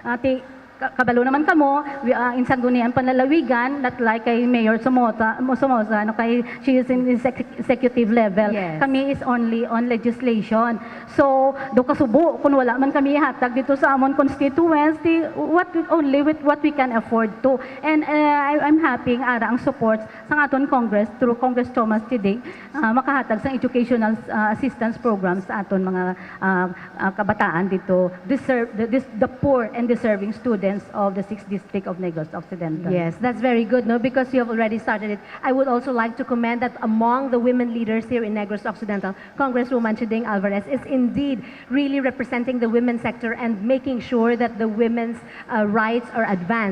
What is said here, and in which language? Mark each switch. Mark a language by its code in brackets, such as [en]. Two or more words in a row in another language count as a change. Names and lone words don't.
[hil] Kabalo naman kamo, insang gunian panlalawigan, [en] not like kay Mayor Somosa, no, kay she is in executive level. Yes. Kami is only on legislation. [hil] So, do kasubo, kung wala man kami hatag dito sa amon constituency, [en] only with what we can afford to. And I'm happy [hil] ara ang [en] support [hil] sa aton [en] Congress through Congress Thomas today, [hil] makahatag sa [en] educational assistance programs [hil] sa aton mga kabataan dito, [en] the poor and deserving students of the 6th District of Negros Occidental. Yes, that's very good, no? Because you have already started it. I would also like to commend that among the women leaders here in Negros Occidental, Congresswoman Chedeng Alvarez is indeed really representing the women's sector and making sure that the women's rights are advanced.